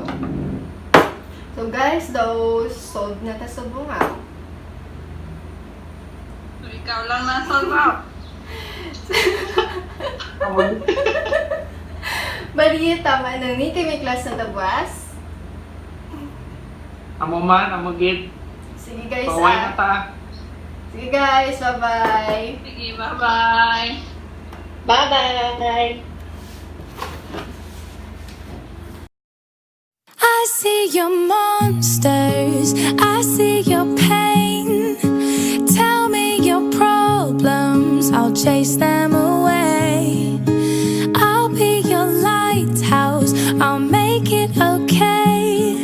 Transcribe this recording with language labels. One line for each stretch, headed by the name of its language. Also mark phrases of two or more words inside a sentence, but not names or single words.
Hiligaynon: So guys, daw solve na ta sa bunga. Ikaw lang nasa Bali, tama na ni. Kay may class na tabuas. Amo man, amo gid. Sige guys, Paway na ta. Sige guys, bye-bye. Sige, bye-bye. Bye-bye.
English: I see your monsters, I see your pain. Tell me your problems, I'll chase them away. I'll be your lighthouse, I'll make it okay.